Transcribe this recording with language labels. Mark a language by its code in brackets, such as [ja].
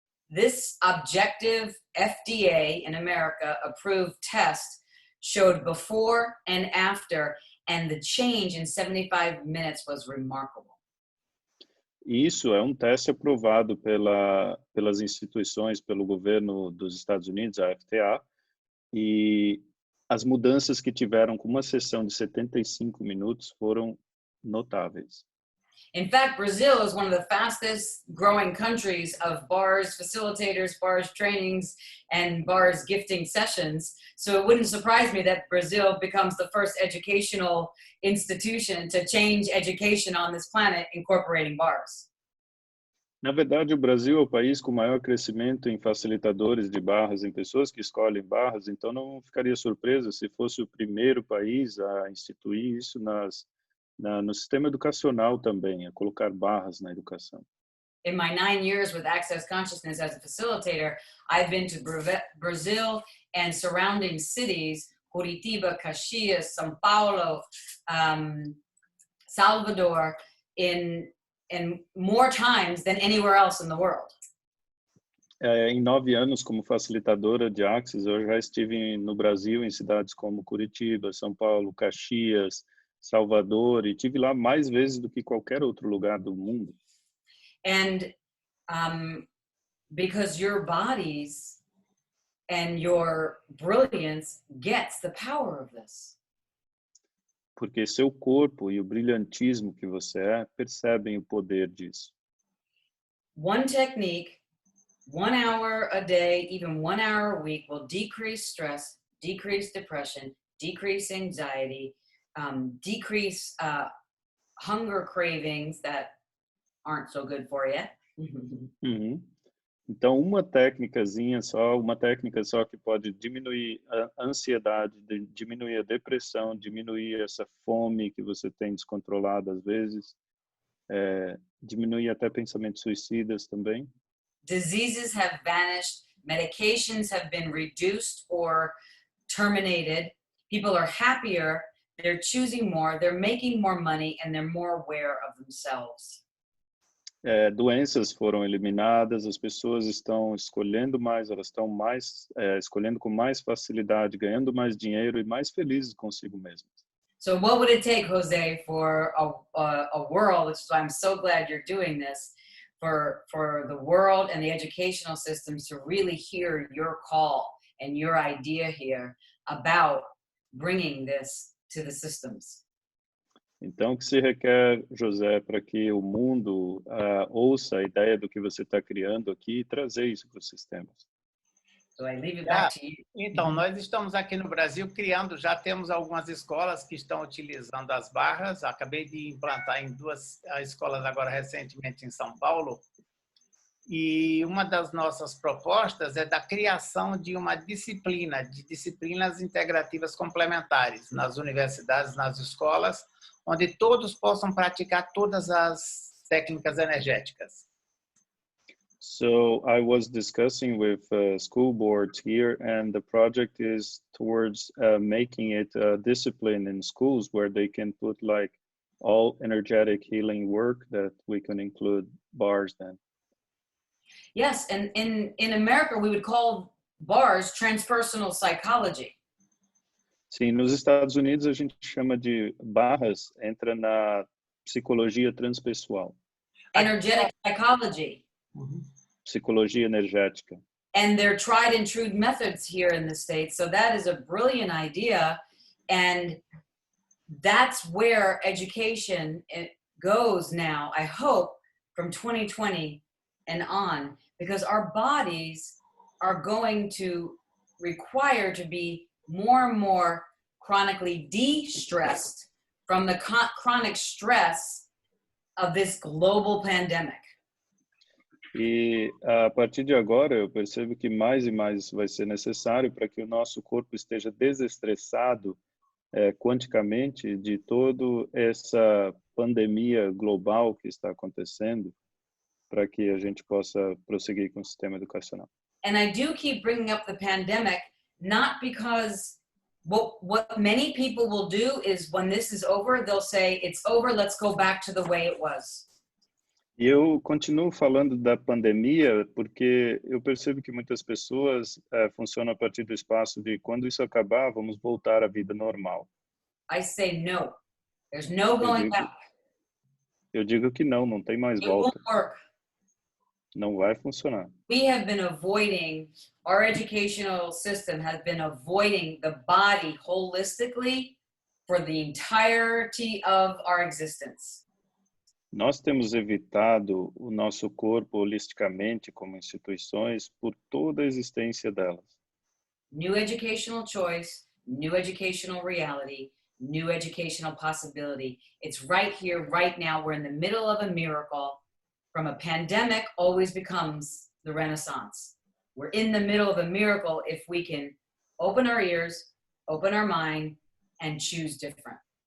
[en] This objective FDA in America approved test showed before and after, and the change in 75 minutes was remarkable. [pt] Isso é um teste aprovado pelas instituições, pelo governo dos Estados Unidos, a FDA, e as mudanças que tiveram com uma sessão de 75 minutos foram notáveis. [en] In fact, Brazil is one of the fastest growing countries of bars, facilitators, bars trainings, and bars gifting sessions. So it wouldn't surprise me that Brazil becomes the first educational institution to change education on this planet, incorporating bars. [pt] Na verdade, o Brasil é o país com maior crescimento em facilitadores de barras, em pessoas que escolhem barras, então não ficaria surpresa se fosse o primeiro país a instituir isso no sistema educacional também, a colocar barras na educação. [en] In my 9 years with Access Consciousness as a facilitator, I've been to Brazil and surrounding cities, Curitiba, Caxias, São Paulo, Salvador, in more times than anywhere else in the world. [pt] Em 9 anos como facilitadora de Access, eu já estive no Brasil, em cidades como Curitiba, São Paulo, Caxias, Salvador, e tive lá mais vezes do que qualquer outro lugar do mundo. [en] And because your bodies and your brilliance gets the power of this. [pt] Porque seu corpo e o brilhantismo que você é percebem o poder disso. [en] One technique, 1 hour a day, even 1 hour a week will decrease stress, decrease depression, decrease anxiety, decrease hunger cravings that aren't so good for you. Uhum. [pt] Então, uma técnica só que pode diminuir a ansiedade, diminuir a depressão, diminuir essa fome que você tem descontrolada às vezes, diminuir até pensamentos suicidas também. [en] Diseases have vanished, medications have been reduced or terminated, people are happier, they're choosing more, they're making more money, and they're more aware of themselves. [pt] Doenças foram eliminadas, as pessoas estão escolhendo mais, elas estão escolhendo com mais facilidade, ganhando mais dinheiro e mais felizes consigo mesmas. [en] So what would it take, Jose, for a world, which is why I'm so glad you're doing this, for the world and the educational systems to really hear your call and your idea here about bringing this to the systems? [pt] Então, o que se requer, José, para que o mundo ouça a ideia do que você está criando aqui e trazer isso para os sistemas? [en] So I leave it back to you. [pt] Então, nós estamos aqui no Brasil criando, já temos algumas escolas que estão utilizando as barras. Acabei de implantar em 2 escolas agora recentemente em São Paulo. E uma das nossas propostas é da criação de uma disciplina, de disciplinas integrativas complementares nas universidades, nas escolas, onde todos possam praticar todas as técnicas energéticas. [en] So I was discussing with school boards here, and the project is towards making it a discipline in schools where they can put like all energetic healing work that we can include bars then. Yes, and in America, we would call bars transpersonal psychology. [pt] Sim, nos Estados Unidos a gente chama de barras, entra na psicologia transpessoal. [en] Energetic psychology. [pt] Psicologia energética. [en] And they're tried and true methods here in the States. So that is a brilliant idea. And that's where education goes now, I hope, from 2020 and on, because our bodies are going to require to be more and more chronically de-stressed from the chronic stress of this global pandemic. [pt] E a partir de agora eu percebo que mais e mais isso vai ser necessário para que o nosso corpo esteja desestressado quanticamente de toda essa pandemia global que está acontecendo, para que a gente possa prosseguir com o sistema educacional. [en] And I do keep bringing up the pandemic, not because what many people will do is when this is over, they'll say, it's over, let's go back to the way it was. [pt] E eu continuo falando da pandemia porque eu percebo que muitas pessoas funcionam a partir do espaço de quando isso acabar, vamos voltar à vida normal. [en] I say no. There's no going back. [pt] Eu digo que não tem mais volta. [en] It won't work. [pt] Não vai funcionar. [en] We have been avoiding, our educational system has been avoiding the body holistically for the entirety of our existence. [pt] Nós temos evitado o nosso corpo holisticamente como instituições por toda a existência delas. [en] New educational choice, new educational reality, new educational possibility. It's right here, right now. We're in the middle of a miracle. From a pandemic always becomes the Renaissance. We're in the middle of a miracle if we can open our ears, open our mind, and choose different.